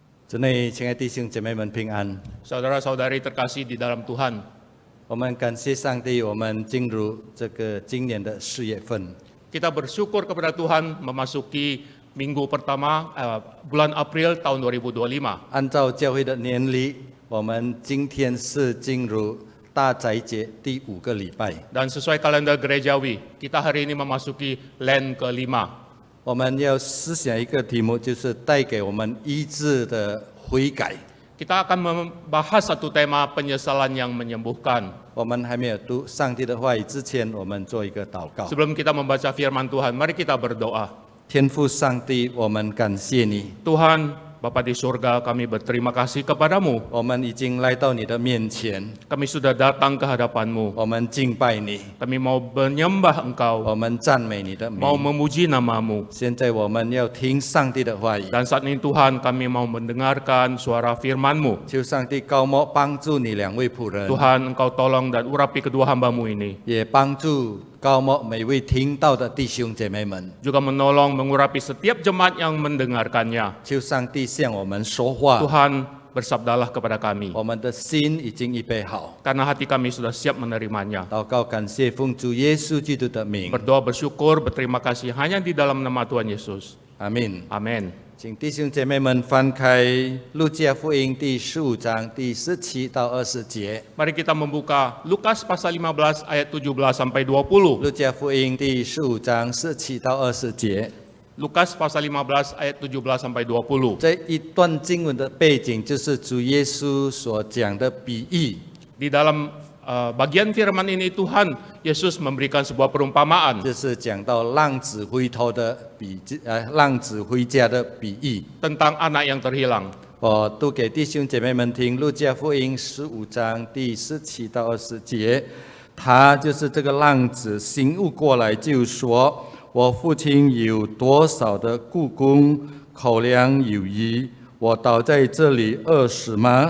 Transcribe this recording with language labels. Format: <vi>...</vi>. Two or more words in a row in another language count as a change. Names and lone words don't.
<zh>主内，亲爱的弟兄姐妹们平安。</zh> <id>Saudara-saudari terkasih di dalam Tuhan,</id> <zh>我们感谢上帝，我们进入这个今年的4月份。</zh> <id>kita bersyukur kepada Tuhan memasuki minggu pertama bulan April tahun 2025.</id> <zh>按照教会的年历，我们今天是进入大斋节第5个礼拜。</zh> <id>Dan sesuai kalender gerejawi, kita hari ini memasuki Lent ke-5.</id> <zh>我们要思想一个题目，就是带给我们医治的悔改。</zh> <id>Kita akan membahas satu tema penyesalan yang menyembuhkan.</id> <zh>我们还没有读上帝的话语之前，我们做一个祷告。</zh> <id>Sebelum kita membaca firman Tuhan, mari kita berdoa.</id> <zh>天父上帝，我们感谢你，</zh> <id>Tuhan, Bapa di surga, kami berterima kasih kepadamu.</id> <zh>我们已经来到你的面前，</zh> <id>Kami sudah datang ke hadapan-Mu.</id> <zh>我们敬拜你，</zh> <id>Kami mau menyembah Engkau,</id> <zh>我们赞美你的名。</zh> <id>mau memuji nama-Mu.</id> <zh>现在我们要听上帝的话语，</zh> <id>Dan saat ini Tuhan, kami mau mendengarkan suara firman-Mu.</id> <zh>求上帝高莫帮助你2位仆人，</zh> <id>Tuhan, Engkau tolong dan urapi kedua hamba-Mu ini.</id> <zh>也帮助高莫每位听到的弟兄姐妹们。</zh> <id>Juga menolong mengurapi setiap jemaat yang mendengarkannya.</id> <zh>求上帝向我们说话，</zh> <id>Tuhan, bersabdalah kepada kami.</id> <zh>我们的心已经预备好。</zh> <id>Karena hati kami sudah siap menerimanya.</id> <zh>祷告感谢奉主耶稣基督的名，</zh> <id>Berdoa bersyukur, berterima kasih hanya di dalam nama Tuhan Yesus.</id> <zh>阿门。</zh> <id>Amin.</id> <zh>请弟兄姐妹们翻开路加福音第15章第17到20节。</zh> <id>Mari kita membuka Lukas pasal 15 ayat 17 sampai 20.</id> <zh>路加福音第15章17到20节。</zh> <id>Lukas pasal 15 ayat 17 sampai 20.</id> <zh>这一段经文的背景就是主耶稣所讲的比喻。</zh> <id>Di dalam bagian firman ini Tuhan Yesus memberikan sebuah perumpamaan</id> <zh>就是讲到浪子回头的浪子回家的比喻。</zh> <id>tentang anak yang terhilang.</id> <zh>我读给弟兄姐妹们听，路加福音15章第17到20节，他就是这个浪子醒悟过来，就说：“我父亲有多少的雇工，口粮有余，我倒在这里饿死吗？</zh>